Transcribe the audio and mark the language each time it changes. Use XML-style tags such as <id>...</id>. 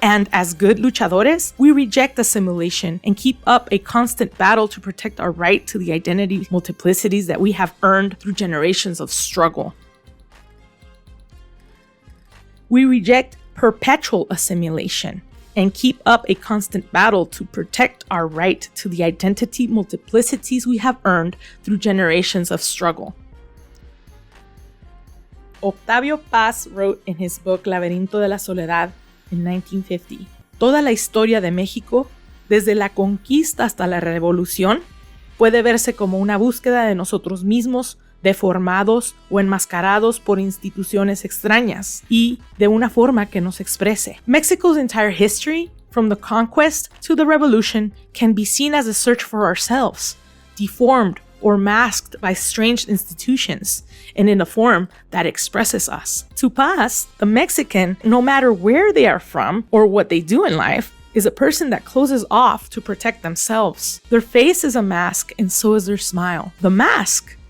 <en>And as good luchadores, we reject assimilation and keep up a constant battle to protect our right to the identity multiplicities that we have earned through generations of struggle. We reject perpetual assimilation and keep up a constant battle to protect our right to the identity multiplicities we have earned through generations of struggle.</en> <es>Octavio Paz</es> <en>wrote in his book</en> <es>Laberinto de la Soledad in 1950, toda la historia de México, desde la conquista hasta la revolución, puede verse como una búsqueda de nosotros mismos, deformados o enmascarados por instituciones extrañas y de una forma que nos exprese.</es> <en>Mexico's entire history, from the conquest to the revolution, can be seen as a search for ourselves, deformed or masked by strange institutions, and in a form that expresses us. To Paz, the Mexican, no matter where they are from or what they do in life, is a person that closes off to protect themselves. Their face is a mask, and so is their smile. The mask</en>